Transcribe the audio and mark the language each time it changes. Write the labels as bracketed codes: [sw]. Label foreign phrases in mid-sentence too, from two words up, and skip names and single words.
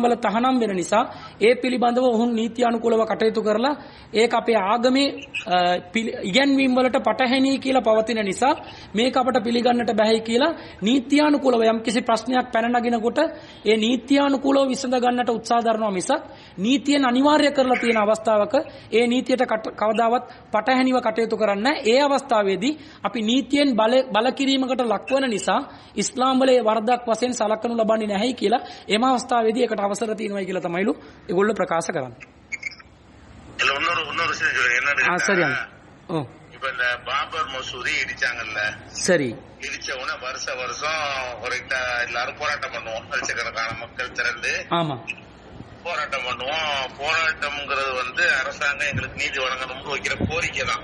[si] වල තහනම් වෙන නිසා ඒ පිළිබඳව ඔවුන් නීති අනුකූලව කටයුතු කරලා ඒක අපේ ආගමේ ඉගැන්වීම් වලට පටහැනි කියලා පවතින නිසා මේක අපට පිළිගන්නට බැහැ කියලා නීත්‍යානුකූලව යම්කිසි ප්‍රශ්නයක් පැන නගිනකොට ඒ නීත්‍යානුකූලව විසඳ ගන්නට උත්සාහ දරනවා මිසක් නීතියෙන් අනිවාර්ය කරලා තියෙන අවස්ථාවක ඒ නීතියට කවදාවත් පටහැනිව කටයුතු කරන්නේ නැහැ. ඒ අවස්ථාවේදී අපි නීතියෙන් බල කිරීමකට ලක්වන නිසා ඉස්ලාම් වල වරදක් වශයෙන් සලකනු ලබන්නේ නැහැයි කියලා එම අවස්ථාවේදී ඒකට අවසර තියෙනවායි කියලා තමයිලු ඒගොල්ලෝ ප්‍රකාශ කරන්නේ. [ta] இன்னொரு விஷயம் சொல்லுங்க என்னன்னு சரி இப்ப இந்த பாபர் மசூதி இடிச்சாங்கல்ல சரி இடிச்ச உடனே வருஷம் எல்லாரும் போராட்டம் பண்ணுவோம். லட்சக்கணக்கான மக்கள் திரண்டு ஆமா போராட்டம் பண்ணுவோம். போராட்டம்ங்கிறது அரசாங்கம் எங்களுக்கு நீதி வழங்கணும்னு வைக்கிற கோரிக்கை தான்.